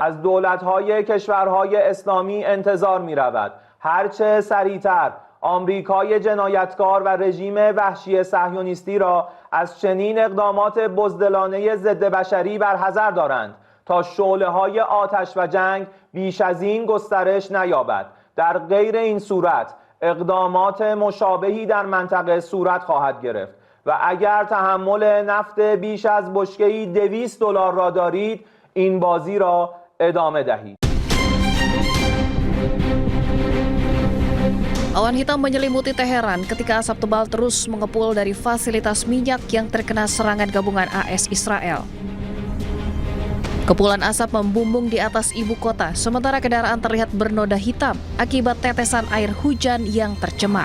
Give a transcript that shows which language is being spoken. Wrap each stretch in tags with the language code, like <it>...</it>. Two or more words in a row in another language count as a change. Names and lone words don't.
<fa>از دولت‌های کشورهای اسلامی انتظار می‌رود هرچه سریعتر آمریکای جنایتکار و رژیم وحشی صهیونیستی را از چنین اقدامات بزدلانه ضد بشری برحذر دارند تا شعله‌های آتش و جنگ بیش از این گسترش نیابد. در غیر این صورت اقدامات مشابهی در منطقه صورت خواهد گرفت و اگر تحمل نفت بیش از بشکه‌ای $200 را دارید، این bازی را ادامه دهید.</fa> <id>Awan hitam menyelimuti Teheran ketika asap tebal terus mengepul dari fasilitas minyak yang terkena serangan gabungan AS Israel. Kepulan asap membumbung di atas ibu kota, sementara kendaraan terlihat bernoda hitam akibat tetesan air hujan yang tercemar.</id>